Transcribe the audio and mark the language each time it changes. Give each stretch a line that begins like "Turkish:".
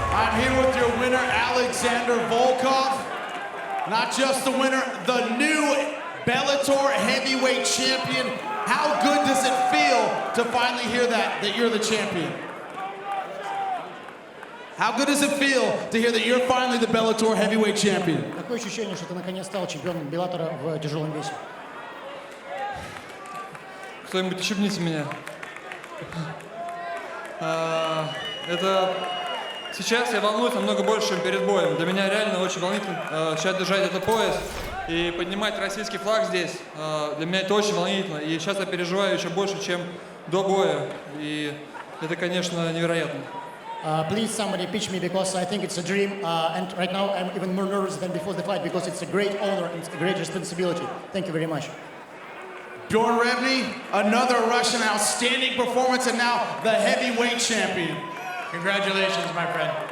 English: I'm here with your winner, Alexander Volkov. Not just the winner, the new Bellator heavyweight champion. How good does it feel to finally hear that you're the champion? How good does it feel to hear that you're finally the Bellator heavyweight champion?
Russian: Такое ощущение, что ты наконец стал чемпионом Беллатора в тяжелом весе. Кто-нибудь ущипните меня. Это сейчас я волнуюсь намного больше, чем перед боем. Для меня реально очень волнительно сейчас держать этот пояс и поднимать российский флаг здесь. Для меня это очень волнительно. И сейчас я переживаю еще больше, чем до боя. И это, конечно, невероятно.
English: Please, somebody pitch me because I think it's a dream. And right now I'm even more nervous than before the fight because it's a great honor and it's a great responsibility. Thank you very much. Bjorn Rebney, another Russian outstanding performance and now the heavyweight champion. Congratulations, my friend.